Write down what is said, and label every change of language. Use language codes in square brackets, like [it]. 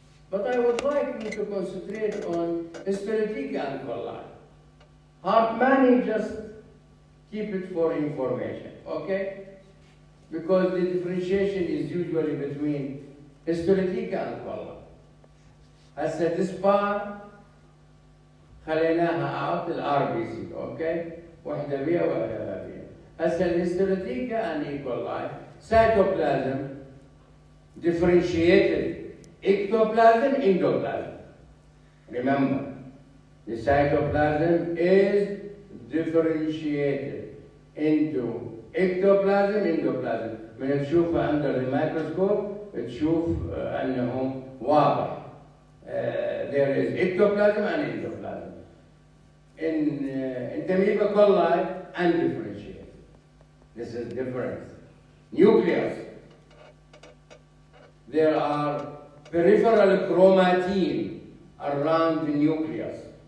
[en] But I would like you to concentrate on histolytica and coli. Hartmanni, just keep it for information, okay? Because the differentiation is usually between histolytica and coli. [ar] هسه dispar خليناها out الRBC، okay؟ واحدة بيها وواحدة بيها. [en] هسه الهيستوليتيكا and E. coli cytoplasm differentiated ectoplasm, endoplasm. Remember, the cytoplasm is differentiated into ectoplasm, endoplasm. [ar] من تشوفها [en] under the microscope [ar] تشوف أنهم واضح. [en] There is ectoplasm and endoplasm. In Entamoeba coli, undifferentiated. This is difference. Nucleus. There are peripheral chromatin around the nucleus.